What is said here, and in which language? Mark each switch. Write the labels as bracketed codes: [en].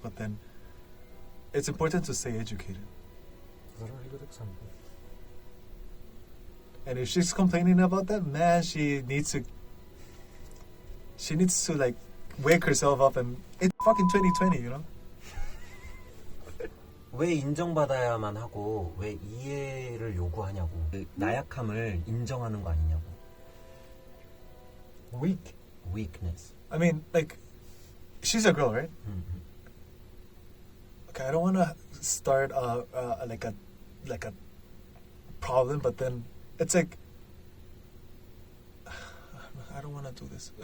[en] But then it's important to stay educated. That's a really good example. And if she's complaining about that, man, she needs to like wake herself up and it's fucking 2020, you know. [ko] 왜 인정받아야만 하고 왜 이해를 요구하냐고. 그 나약함을 인정하는 거 아니냐고. [en] Weakness. I mean, like, she's a girl, right? Okay, I don't want to start like a problem, but then it's like I don't want to do this.